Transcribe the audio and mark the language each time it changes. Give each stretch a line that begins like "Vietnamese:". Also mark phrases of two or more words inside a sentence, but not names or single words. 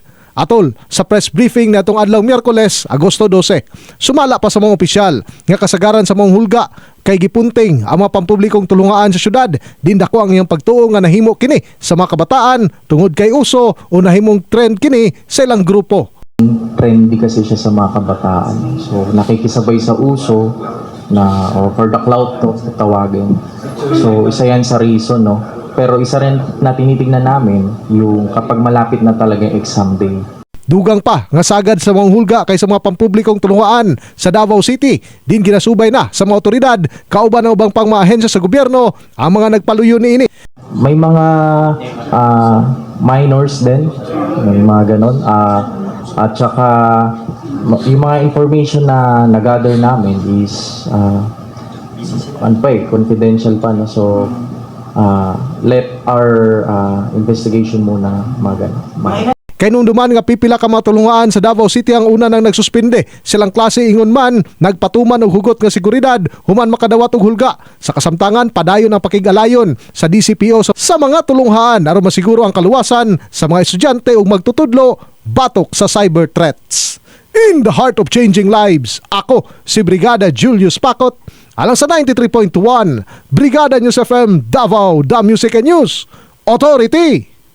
Cebuano: Atol, sa press briefing na itong adlaw Miyerkules, Agosto 12, sumala pa sa mga opisyal nga kasagaran sa mga hulga kay gipunting ang mga pampublikong tulungaan sa syudad. Din dako ang iyang pagtuo nga nahimo kini sa mga kabataan tungod kay uso o nahimong trend kini sa ilang grupo.
Filipino: Trendy kasi siya sa mga kabataan. So nakikisabay sa uso na
English: for the clout
Filipino: to tawagin. So isa yan sa reason, no. Pero isa rin na tinitingnan namin yung kapag malapit na talaga yung
English: exam day.
Cebuano: Dugang pa nga sagad sa mga hulga kay sa mga pampublikong tulungaan sa Davao City. Din ginasubay na sa mga otoridad kauban ng ubang pang mga ahensya sa gobyerno ang mga nagpaluyo niini.
Filipino: May mga minors din, may mga ganon. At saka yung mga information na nag-gather namin
English: is confidential
Filipino: pa, no?
English: So let our investigation
Filipino: muna magana.
Cebuano: Kay nung duman nga pipila ka mga tulungaan sa Davao City ang una nang nagsuspinde. Silang klase ingon man, nagpatuman og hugot nga seguridad, human makadawat og hulga. Sa kasamtangan, padayon ang pakigalayon sa DCPO sa mga tulunghaan aron masiguro ang kaluwasan sa mga estudyante ug magtutudlo batok sa
English: cyber threats. In the heart of changing lives,
Cebuano: ako si Brigada Julius Pacot, alang sa 93.1 Brigada News FM Davao,
English: The Music and News Authority.